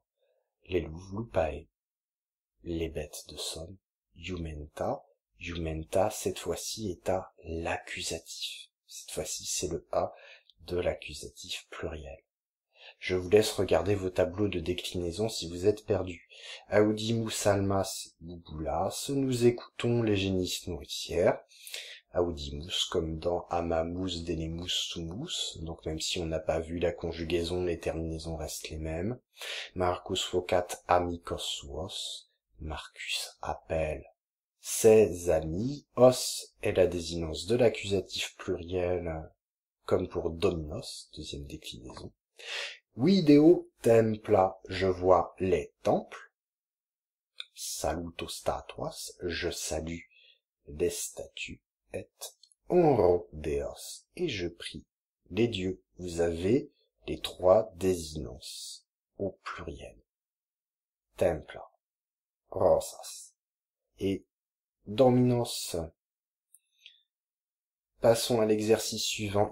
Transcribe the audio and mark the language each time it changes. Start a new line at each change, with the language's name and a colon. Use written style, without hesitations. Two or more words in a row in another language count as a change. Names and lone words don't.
French: Les louves lupai. Les bêtes de somme, jumenta. Jumenta, cette fois-ci, est à l'accusatif. Cette fois-ci, c'est le A de l'accusatif pluriel. Je vous laisse regarder vos tableaux de déclinaison si vous êtes perdus.
Latin: Audimus almas boubulas,
French: nous écoutons les génisses nourricières. Audimus, comme dans
Latin: amamus denemus sumus,
French: donc même si on n'a pas vu la conjugaison, les terminaisons restent les mêmes.
Latin: Marcus vocat amicos suos.
French: Marcus appelle ses amis. Os est la désinence de l'accusatif pluriel, comme pour dominos, deuxième déclinaison.
Latin: Video templa,
French: je vois les temples.
Latin: Saluto statuas,
French: je salue les statues.
Latin: Et honro deos,
French: et je prie les dieux. Vous avez les trois désinences au pluriel.
Latin: Templa. Rosas et dominos.
French: Passons à l'exercice suivant.